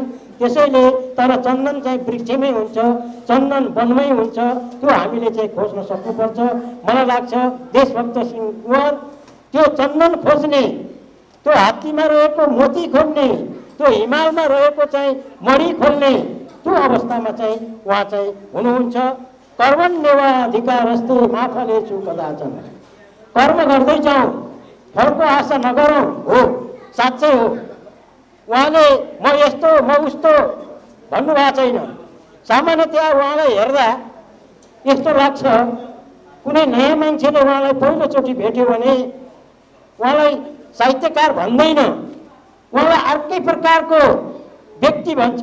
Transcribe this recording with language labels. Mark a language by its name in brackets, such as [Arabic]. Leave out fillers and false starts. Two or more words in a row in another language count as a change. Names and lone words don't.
[Nepali] त्यसैले तर चन्दन चाहिँ वृक्षमै हुन्छ, चन्दन वनमै हुन्छ, त्यो हामीले चाहिँ खोज्न सक्नुपर्छ। मलाई लाग्छ देशभक्त सिंह कुँवर त्यो चन्दन खोज्ने, त्यो हात्तीमा रहेको मोती खोज्ने, त्यो हिमालमा रहेको चाहिँ मणि खोज्ने त्यो अवस्थामा चाहिँ उहाँ चाहिँ हुनुहुन्छ। [Sanskrit] कर्मण्येवाधिकारस्ते मा फलेषु कदाचन। [Nepali] कर्म गर्दै जाउँ, फलको आशा नगरौँ। हो, साँच्चै हो। उहाँले म यस्तो म उस्तो भन्नुभएको छैन। सामान्यतया उहाँलाई हेर्दा यस्तो लाग्छ, कुनै नयाँ मान्छेले उहाँलाई पहिलोचोटि भेट्यो भने उहाँलाई साहित्यकार भन्दैन, उहाँलाई अर्कै प्रकारको व्यक्ति भन्छ।